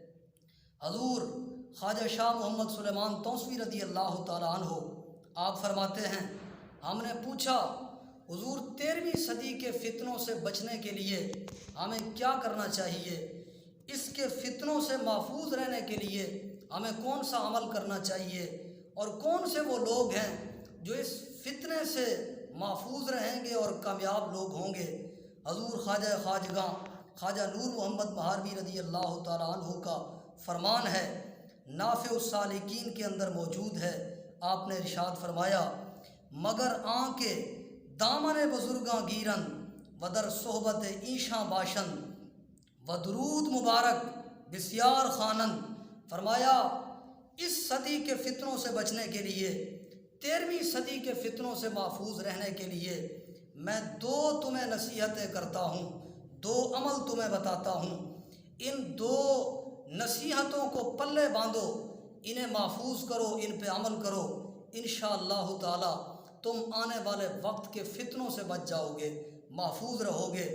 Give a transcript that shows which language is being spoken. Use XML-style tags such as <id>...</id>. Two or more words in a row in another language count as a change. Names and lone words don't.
<ur>حضور خواجہ شاہ محمد سلیمان توسوی رضی اللہ تعالیٰ عنہ آپ فرماتے ہیں، ہم نے پوچھا حضور 13ویں صدی کے فتنوں سے بچنے کے لیے ہمیں کیا کرنا چاہیے، اس کے فتنوں سے محفوظ رہنے کے لیے ہمیں کون سا عمل کرنا چاہیے، اور کون سے وہ لوگ ہیں جو اس فتنے سے محفوظ رہیں گے اور کامیاب لوگ ہوں گے؟ حضور خواجہ خواجگاں خواجہ نور محمد مہاروی رضی اللہ تعالیٰ عنہ کا فرمان ہے، نافع السالکین کے اندر موجود ہے۔ آپ نے ارشاد فرمایا</ur> <fa>مگر آنکے دامن بزرگاں گیرن و در صحبت ایشاں باشن و درود مبارک بسیار خوانند۔</fa> <ur>فرمایا اس صدی کے فتنوں سے بچنے کے لیے، 13ویں صدی کے فتنوں سے محفوظ رہنے کے لیے میں 2 تمہیں نصیحتیں کرتا ہوں، 2 عمل تمہیں بتاتا ہوں، ان 2 نصیحتوں کو پلے باندھو، انہیں محفوظ کرو، ان پہ عمل کرو، انشاءاللہ تعالی تم آنے والے وقت کے فتنوں سے بچ جاؤ گے، محفوظ رہو گے۔</ur>